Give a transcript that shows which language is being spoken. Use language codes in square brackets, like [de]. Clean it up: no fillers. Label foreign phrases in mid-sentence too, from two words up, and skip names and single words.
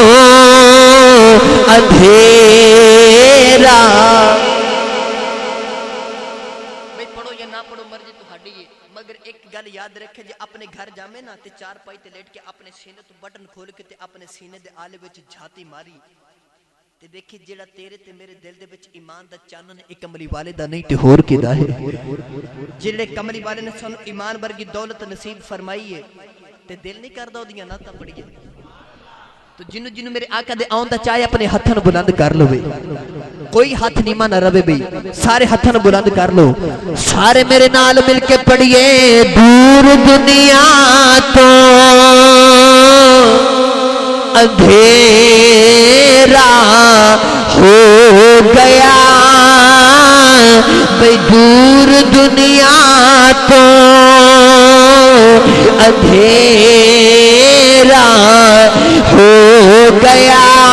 [pa] اندھیرا بھئی پڑھو یا نہ پڑھو مرضی تو ہڈی ہے مگر ایک گل گل یاد رکھے جے اپنے گھر جامے نا تے چار پائی تے لیٹ کے اپنے سینے تو بٹن کھول کے تے اپنے سینے دے آلے وچ جھاتی ماری تے دیکھی جیڑا تیرے تے میرے دل دے وچ ایمان دا چانن ایک کملی والے دا نہیں تے ہور کیدا ہے جڑے کملی والے نے سانو ایمان ورگی دولت نصیب فرمائی ہے تے دل نہیں کردا اودیاں نعتاں پڑھیے تو جنو جنو میرے آقا دے آن دا چاہے اپنے ہتھاں بلند کر لو کوئی ہاتھ نیما نہ رہے بھئی سارے ہتھاں بلند کر لو سارے میرے نال مل کے پڑھیے دور دنیا تو اندھیرا ہو گیا بھئی دور دنیا تو اندھیرا ہو گیا